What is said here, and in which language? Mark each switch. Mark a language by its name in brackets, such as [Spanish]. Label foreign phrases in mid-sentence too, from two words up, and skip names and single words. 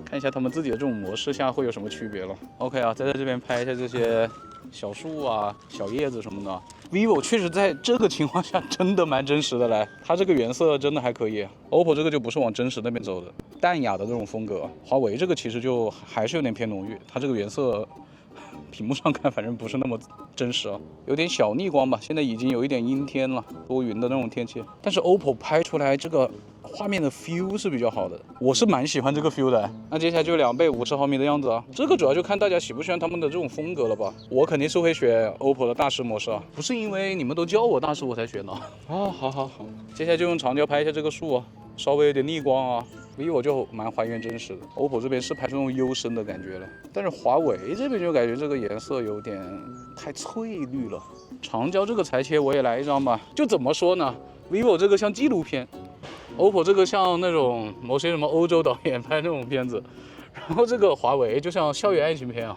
[Chinese] 看一下他們自己的這種模式下會有什麼區別了。OK 啊，再在這邊拍一下這些小樹啊、小葉子什麼的。vivo 確實在這個情況下真的蠻真實的來，它這個原色真的還可以。OPPO 這個就不是往真實那邊走的，淡雅的這種風格。華為這個其實就還是有點偏濃郁，它這個原色屏幕上看反正不是那麼真實啊，有點小逆光吧。現在已經有一點陰天了，多雲的那種天氣。但是 OPPO 拍出來這個畫面的 feel 是比較好的，我是蠻喜歡這個 feel 的。那接下來就2倍50毫米的樣子啊，這個主要就看大家喜不喜歡他們的這種風格了吧。我肯定是會選 OPPO 的大師模式啊，不是因為你們都叫我大師我才選的。哦，好。接下來就用長焦拍一下這個樹啊，稍微有點逆光啊。vivo 就蠻還原真實的 ，OPPO 這邊是拍出那種幽深的感覺了，但是華為這邊就感覺這個顏色有點太翠綠了。長焦這個裁切我也來一張吧，就怎麼說呢 ？vivo 這個像紀錄片，OPPO 這個像那種某些什麼歐洲導演拍那種片子，然後這個華為就像校園愛情片啊。